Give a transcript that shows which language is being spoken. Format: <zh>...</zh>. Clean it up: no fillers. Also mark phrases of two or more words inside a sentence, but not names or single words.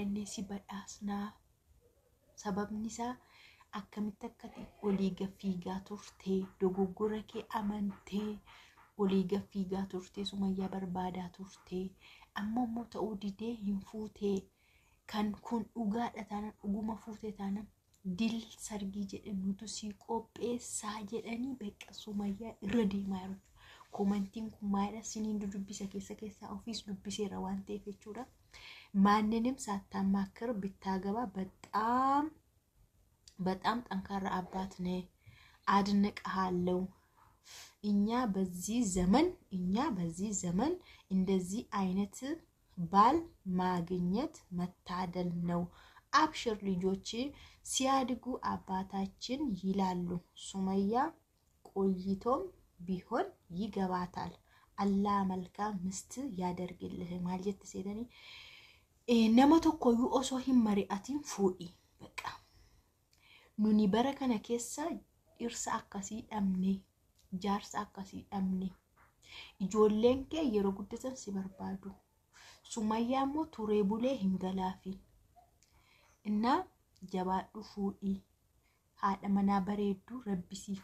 <om>inni si badhaasnaa sababni isaa akkamitti akkati olii gaffiigaa turtee dogoggora kee amantee olii gaffiigaa turtee Sumayyaa barbaadaa turtee ammoo ta'uu didee hin fuutee kan kun dhugaadha taanaan dhuguma fuutee taanaan dil sargii jedhamutu si qopheessaa jedhanii beeqa Sumayyaa irra deemaa jiru. Komantiin kun maalidha siniin dubbisa keessa ofiis dubbiseera waan ta'eef jechuudha.</om> <am>ማንንም ሳታማክር ብታገባ በጣም ጠንካራ አባት ነህ አድንቅሃለሁ እኛ በዚህ ዘመን እንደዚህ አይነት ባል ማግኘት መታደል ነው አብሽር ልጆች ሲያድጉ አባታችን ይላሉ ሱመያ ቆይቶም ቢሆን ይገባታል አላህ መልካም ምስት ያደርግልህ ማለት ሲደኒ</am> <om>nama tokkoyyuu osoo hin mari'atin fuudhi baqa nuni bara kana keessa dhirsa akkasii dhabne jaarsa akkasii dhabne ijoolleen kee yeroo guddatan si barbaadu Sumayyaa immoo turee bulee hin galaafi inna jabaadhu fuudhi haadha manaa bareeddu rabbi siif</om>